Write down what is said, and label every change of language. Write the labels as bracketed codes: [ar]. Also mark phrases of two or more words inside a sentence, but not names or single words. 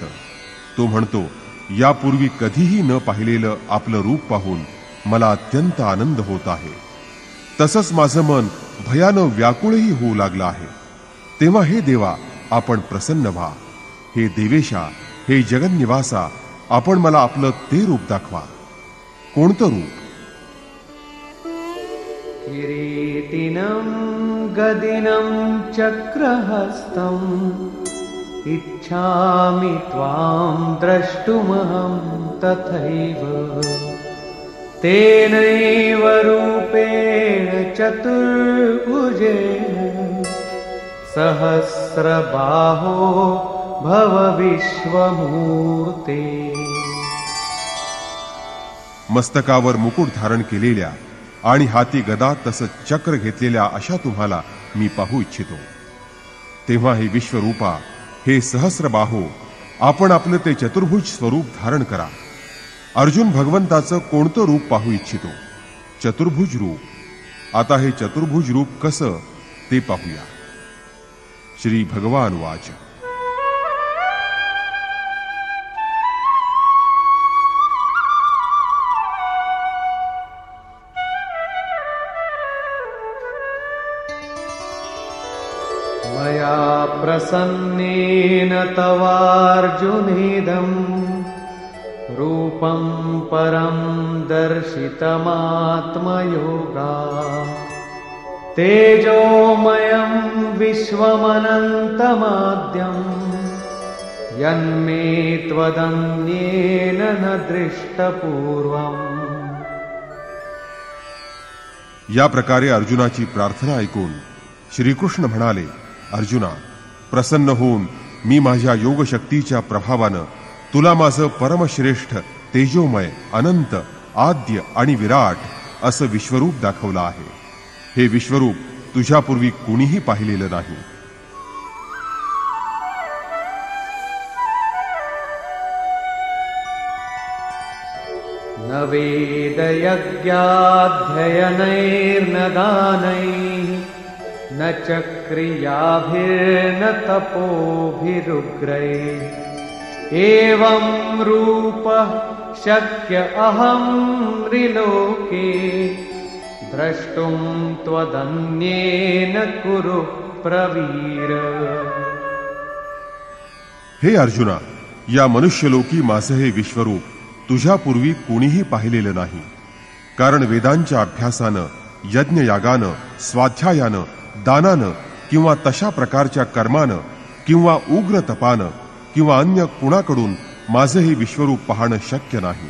[mr] तो म्हणतो, यापूर्वी कधीही न पाहिलेलं आपलं रूप पाहून मला अत्यंत आनंद होत आहे. तसंच माझं मन भयानं व्याकुळही होऊ लागलं आहे. तेव्हा हे देवा, आपण प्रसन्न व्हा. हे देवेशा, हे जगन्निवासा, आपण मला आपलं ते रूप दाखवा. कोणतं रूप? [sa] किरीटिनं गदिनं चक्रहस्तम् इच्छामि त्वां द्रष्टुमहं तथैव. तेनैव रूपेण चतुर्भुजेन सहस्रबाहो भव विश्वमूर्ते. [mr] मस्तकावर मुकुट धारण केलेल्या आणि हाती गदा तसंच चक्र घेतलेल्या अशा तुम्हाला मी पाहू इच्छितो. तेव्हा हे विश्वरूपा, हे सहस्रबाहो, आपण आपलं ते चतुर्भुज स्वरूप धारण करा. अर्जुन भगवंताचं कोणतं रूप पाहू इच्छितो? चतुर्भुज रूप. आता हे चतुर्भुज रूप कसं ते पाहूया. [sa] श्री भगवान वाच. मया प्रसन्नेन तवार्जुनेदं रूपं परं दर्शितमात्मयोगा. तेजोमयं विश्वमनन्तमाद्यं यन्मे त्वदन्येन न दृष्टपूर्वम्. [mr] या प्रकारे अर्जुनाची प्रार्थना ऐकून श्रीकृष्ण म्हणाले, अर्जुना, प्रसन्न होऊन मी माझ्या योगशक्तीच्या प्रभावानं तुला माझं परमश्रेष्ठ, तेजोमय, अनंत, आद्य आणि विराट असं विश्वरूप दाखवलं आहे. हे विश्वरूप तुझ्यापूर्वी कुणीही पाहिलेलं नाही. [sa] न वेदयज्ञाध्ययनैर्न दानैः न च क्रियाभिर्न तपोभिरुग्रैः एवं रूपः शक्य अहं त्रिलोके द्रष्टुं त्वदन्येन कुरु प्रवीर. [mr] हे अर्जुना, या मनुष्यलोकी माझं हे विश्वरूप तुझ्यापूर्वी कोणीही पाहिलेलं नाही. कारण वेदांच्या अभ्यासानं, यज्ञयागानं, स्वाध्यायानं, दानानं किंवा तशा प्रकारच्या कर्मानं किंवा उग्र तपानं किंवा अन्य कुणाकडून माझं हे विश्वरूप पाहणं शक्य नाही.